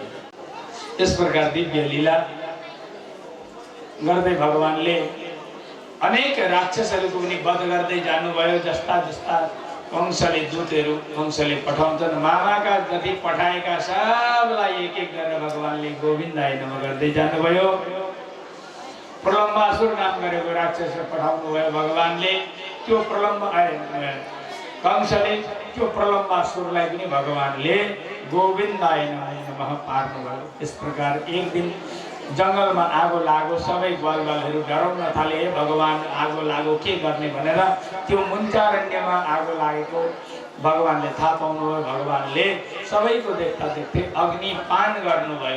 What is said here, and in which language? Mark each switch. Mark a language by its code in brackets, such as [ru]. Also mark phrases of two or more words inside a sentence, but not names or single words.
[ne] यस प्रकार दिव्य लीला गर्दै भगवानले अनेक राक्षसहरूको पनि वध गर्दै जानुभयो। जस्ता जस्ता कंसले दूतहरू कंसले पठाउँछन्, मामाका जति पठाएका सबलाई एक एक गरेर भगवानले [sa] गोविन्दाय नमः [ne] गर्दै जानुभयो। प्रलम्बासुर नाम गरेको राक्षस पठाउनु भयो भगवानले। त्यो कंसले त्यो प्रलम्बासुरलाई पनि भगवानले [sa] गोविन्दाय नमः [ne] पार्नुभयो। यस प्रकार एक दिन जङ्गलमा आगो लागो, सबै ग्वालबालहरू डराउन थाले। हे भगवान आगो लागो के गर्ने भनेर त्यो मुन्चारण्यमा आगो लागेको भगवानले थाहा पाउनुभयो। भगवानले सबैको देख्दा देख्दै अग्निपान गर्नुभयो।